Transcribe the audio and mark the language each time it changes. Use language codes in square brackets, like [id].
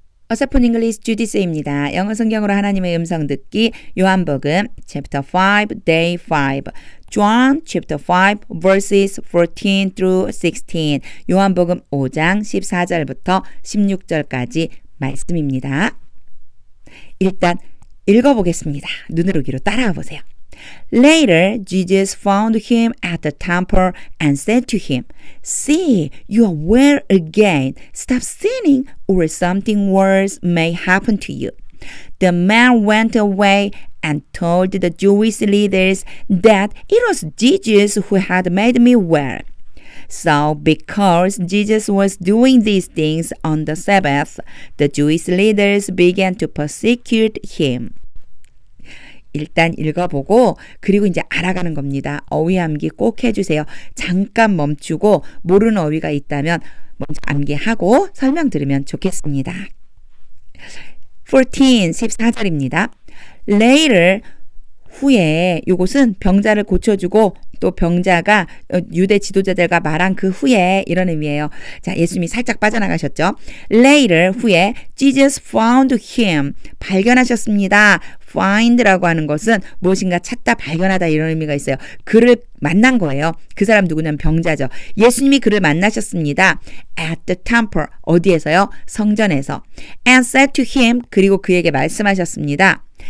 [ko] 어서폰 잉글리시 주디스입니다. 영어 성경으로 하나님의 음성 듣기 요한복음 [en] chapter 5 day 5 John chapter 5 verses 14 through 16 [ko] 요한복음 5장 14절부터 16절까지 말씀입니다. 일단 읽어보겠습니다. 눈으로 귀로 따라와 보세요. [en] Later, Jesus found him at the temple and said to him, See, you are well again. Stop sinning, or something worse may happen to you. The man went away and told the Jewish leaders that it was Jesus who had made me well. So, because Jesus was doing these things on the Sabbath, the Jewish leaders began to persecute him. [ko] 일단 읽어보고 그리고 이제 알아가는 겁니다. 어휘 암기 꼭 해주세요. 잠깐 멈추고 모르는 어휘가 있다면 먼저 암기하고 설명 들으면 좋겠습니다. 14절입니다. Later 후에 이것은 병자를 고쳐주고 또 병자가 유대 지도자들과 말한 그 후에 이런 의미예요. 자, 예수님이 살짝 빠져나가셨죠. [en] Later [ko] 후에 [en] Jesus found him [ko] 발견하셨습니다. find라고 하는 것은 무엇인가 찾다 발견하다 이런 의미가 있어요. 그를 만난 거예요. 그 사람 누구냐면 병자죠. 예수님이 그를 만나셨습니다. [en] At the temple [ko] 어디에서요? 성전에서. [en] And said to him [ko] 그리고 그에게 말씀하셨습니다.